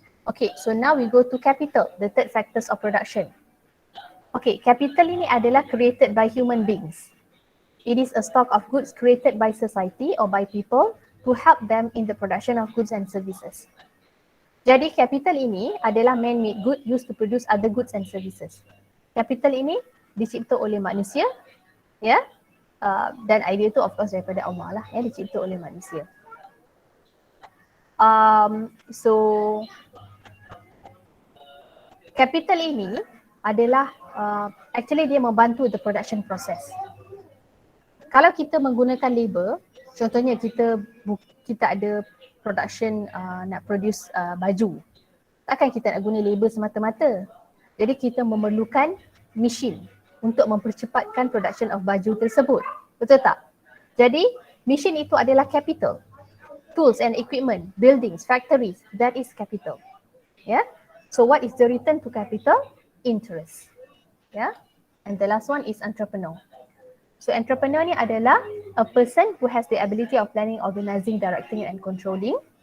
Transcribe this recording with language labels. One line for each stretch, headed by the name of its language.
English: Okay, so now we go to capital, the third factors of production. Okay, capital
Malay: ini adalah
English: created by human beings. It is a stock of goods created by society or by people to help them in the production of goods and services.
Malay: Jadi capital ini adalah
English: man-made good used to produce other goods and services.
Malay: Capital ini dicipta oleh manusia, ya, dan idea itu of course daripada Allah lah, ya, dicipta oleh manusia.
English: So capital
Malay: ini adalah
English: actually
Malay: dia membantu
English: the production process.
Malay: Kalau kita menggunakan labor, contohnya kita ada production nak produce baju, takkan kita nak guna labor semata-mata. Jadi kita memerlukan mesin untuk mempercepatkan
English: production of
Malay: baju tersebut. Betul tak? Jadi mesin itu adalah capital.
English: Tools and equipment, buildings, factories, that is capital. Yeah. So what is the return to capital? Interest. Yeah. And the last one is entrepreneur. So entrepreneur
Malay: ni adalah
English: a person who has the ability of planning, organizing, directing and controlling.